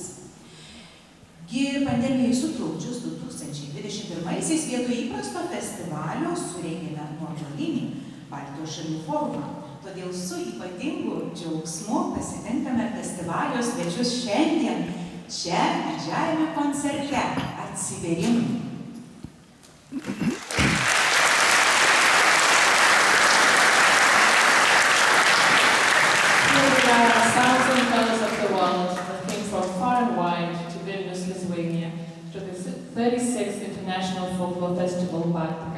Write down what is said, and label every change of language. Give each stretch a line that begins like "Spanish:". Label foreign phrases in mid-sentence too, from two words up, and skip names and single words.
Lithuanian: Pandemijai sutrukdžius 2021-aisiais vietoj įprasto festivalio surengėme nuotolinį Baltijos šalių forumą. Todėl su ypatingu džiaugsmu pasitinkame festivalio svečius šiandien čia didžiajame koncerte Atsivėrimai.
English: Thousand fellows of the world that came from far and wide to Vilnius, Lithuania, to the 36th International Folklore Festival Baltica.